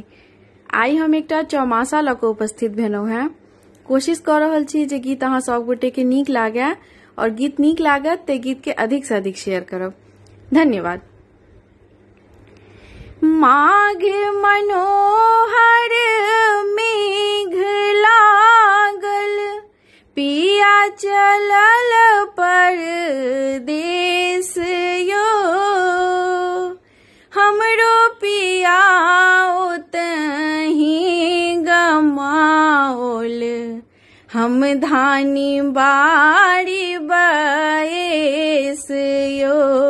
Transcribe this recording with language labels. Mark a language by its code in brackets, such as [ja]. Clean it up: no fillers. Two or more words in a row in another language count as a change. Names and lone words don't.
[mai] आई हम एकटा चौमासा लऽ कऽ उपस्थित भेलहुँ हैं। कोशिश कर रहल छी जे गीत अहाँ सब गोटे के नीक लागे और गीत नीक लागत ते गीत के अधिक से अधिक शेयर करब। धन्यवाद। माघ मनोहर मेघ लागल, पिया चलल परदेस यो। हमरो पिया ओतहि गमाओल, हम धानी बारी बयस यो।